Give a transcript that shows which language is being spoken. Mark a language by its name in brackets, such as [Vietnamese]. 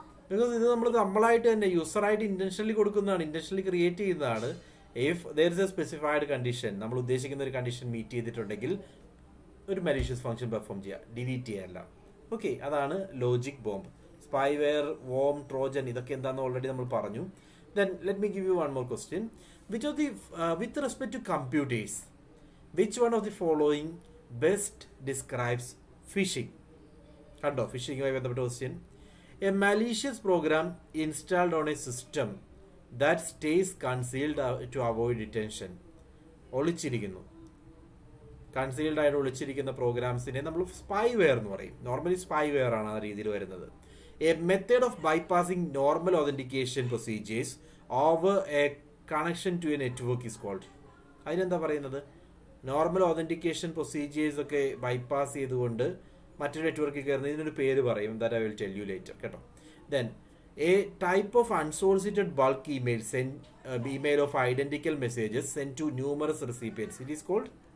[Malayalam] Because ഇത് നമ്മളായിട്ട് തന്നെ യൂസറായിട്ട് ഇൻറ്റൻഷനലി കൊടുക്കുന്നതാണ്, ഇൻറ്റൻഷനലി ക്രിയേറ്റ് ചെയ്യുന്നതാണ്. [English] if there is a specified condition, [Malayalam] നമ്മൾ ഉദ്ദേശിക്കുന്ന ഒരു കണ്ടീഷൻ മീറ്റ് ചെയ്തിട്ടുണ്ടെങ്കിൽ ഒരു മലീഷ്യസ് ഫംഗ്ഷൻ പെർഫോം ചെയ്യുക, ഡിലീറ്റ് ചെയ്യല്ല. ഓക്കെ, അതാണ് logic bomb. Spyware, warm, Trojan, ഇതൊക്കെ എന്താണെന്ന് ഓൾറെഡി നമ്മൾ പറഞ്ഞു. [English] Then let me give you one more question. With respect to computers, which one of the following best describes phishing? [Malayalam] Kando, phishing ആയി ബന്ധപ്പെട്ട question. [English] A malicious program installed on a system that stays concealed to avoid detection. [Malayalam] ഒളിച്ചിരിക്കുന്നു, concealed ആയിട്ട് ഒളിച്ചിരിക്കുന്ന പ്രോഗ്രാംസിനെ നമ്മൾ spyware എന്ന് പറയും. Normally spyware ആണ് ആ രീതിയിൽ വരുന്നത്. [English] A method of bypassing normal authentication procedures over a connection to a network is called. [Malayalam] അതിനെന്താ പറയുന്നത്? നോർമൽ ഓതന്റിക്കേഷൻ പ്രൊസീജിയേഴ്സ് ഒക്കെ ബൈപ്പാസ് ചെയ്തുകൊണ്ട് മറ്റൊരു നെറ്റ്വർക്കിൽ കയറുന്നത്, ഇതിനൊരു പേര് പറയും. [English] That I will tell you later, കേട്ടോ. Then a type of unsolicited bulk email of identical messages send to numerous recipients. It is called.